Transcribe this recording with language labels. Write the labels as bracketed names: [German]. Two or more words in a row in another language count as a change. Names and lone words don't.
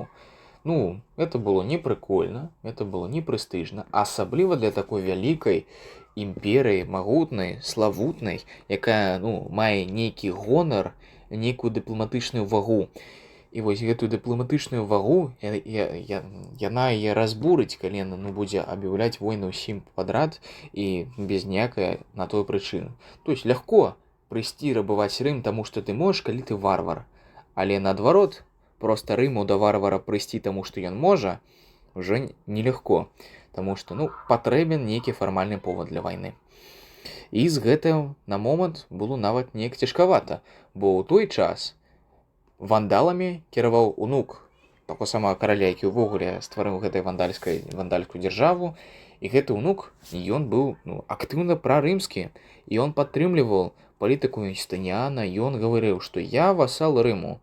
[Russian] Ну, это было не прикольно, это было не [Belarusian] прэстыжна, асабліва для такой вялікай імперыі, магутнай, славутнай, якая, ну, мае нейкі гонар, нейкую дыпламатычную вагу. І вось гэтую дыпламатычную вагу яна яе разбурыць, калі яна, ну, будзе аб'яўляць войны ўсім падрад і без ніякай на той прычыны. [Russian] То есть легко [Belarusian] прыйсці рабаваць Рым, таму што ты можаш, калі ты варвар. Але наадварот, просто Рыму да варвара прыйсці таму, што ён можа, [Russian] уже нелегко. [Belarusian] Таму што, ну, патрэбен нейкі фармальны повод для вайны. І з гэтым на момант было нават неяк цяжкавата, бо ў той час вандаламі кіраваў унук таго самага караля, які ўвогуле стварыў гэтай вандальскую дзяржаву, і гэты унук, ён быў, ну, актыўна прарымскі, і ён падтрымліваў палітыку Юстыніяна, ён гаварыў, што я васал Рыму.